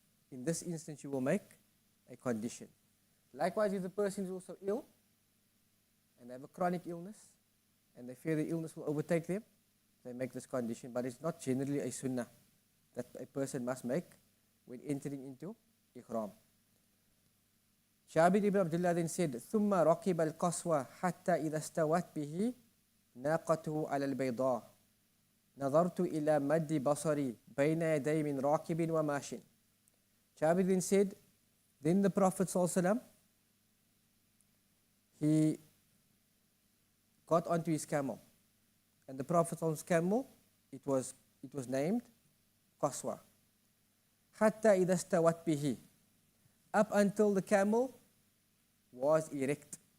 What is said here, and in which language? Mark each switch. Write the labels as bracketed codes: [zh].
[en] In this instance, you will make a condition. Likewise, if the person is also ill and they have a chronic illness and they fear the illness will overtake them, they make this condition. But it's not generally a sunnah that a person must make when entering into ihram. Jabir ibn Abdullah then said, [ar] ثُمَّ رَقِبَ الْقَصْوَ حَتَّى إِذَا اسْتَوَتْ بِهِ نَاقَتُهُ عَلَى الْبَيْضَاءِ نَظَرْتُ إِلَى مَدِّ بَصَرِي بَيْنَ يَدَيْ مِنْ رَاكِبٍ وَمَاشٍ. [en] Jabir then said, then the Prophet ﷺ, he got onto his camel. And the Prophet's camel, it was named Qaswa. Hatta idha stawat bihi. Up until the camel was erect.